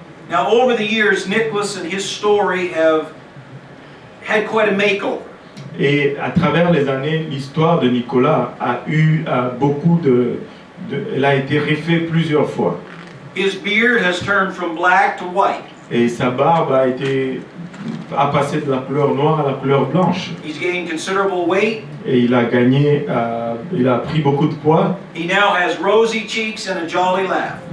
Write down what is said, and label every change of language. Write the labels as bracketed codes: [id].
[en] Now over the years, Nicholas and his story have had quite a makeover. [fr] Et à travers les années, l'histoire de Nicolas a eu beaucoup elle a été refaite plusieurs fois. [en] His beard has turned from black to white. [fr] Et sa barbe a été a passé de la couleur noire à la couleur blanche. [en] He's gained considerable weight. [fr] Et il a gagné, il a pris beaucoup de poids. [en] He now has rosy cheeks and a jolly laugh.